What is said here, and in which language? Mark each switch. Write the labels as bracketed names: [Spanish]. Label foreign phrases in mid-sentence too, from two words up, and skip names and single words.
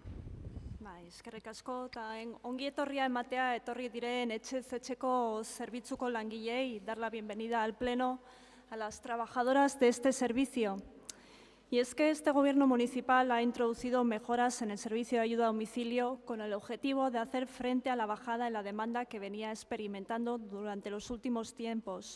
[Basque] Eskerrik asko, eta ongi etorria ematea etorri diren etxez-etxeko zerbitzuko langilei, [Spanish] dar la bienvenida al Pleno a las trabajadoras de este servicio. Y es que este Gobierno municipal ha introducido mejoras en el servicio de ayuda a domicilio con el objetivo de hacer frente a la bajada en la demanda que venía experimentando durante los últimos tiempos.